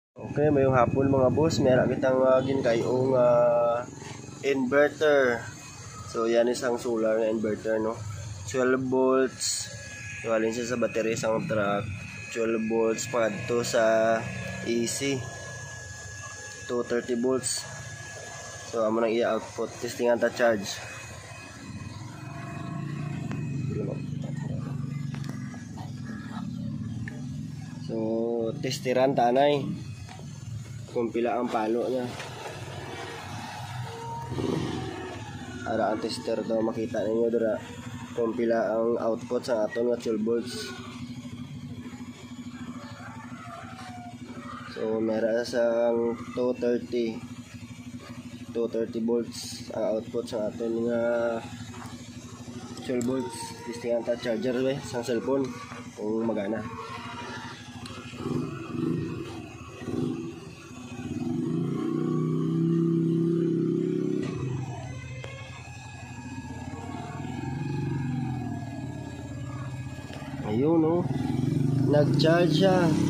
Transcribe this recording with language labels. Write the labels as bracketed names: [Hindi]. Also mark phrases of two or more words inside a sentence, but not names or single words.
[Hiligaynon] Okay, mayong hapon mga boss, meron kitang ginkayong inverter. [Filipino] So yan isang solar na inverter, no. 12 volts. Galing siya sa battery isang truck. [Hiligaynon] 12 volts padto sa AC. 230 volts. So amo nang i-output, testingan ta charge. So testiran tanay kung pila ang palo niya. Ara ang tester daw makita ninyo dira kung pila ang output sa aton nga 12 volts. So meron sang 230 volts ang output sa aton nga 12 volts. Testingan ta charger sa cellphone kung magana. [Filipino] Ayun, no, nag-charge siya.